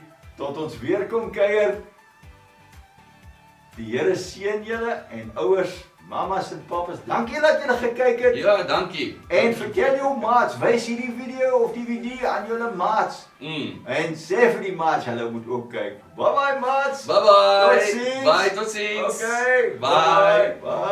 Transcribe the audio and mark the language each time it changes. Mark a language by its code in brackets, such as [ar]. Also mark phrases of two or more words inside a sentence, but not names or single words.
[af] Tot ons weer kom kuier. Die Here seën julle en ouers, mamas en papas, dankie dat julle gekyk het. Ja, dankie. En vertel jou maats, wys hierdie video of DVD aan julle maats. En sê vir die maats, hulle moet ook kyk. [en] Bye bye maats. Bye bye. [af] Totsiens. Bye, totsiens. [en] Okay. Bye. Bye.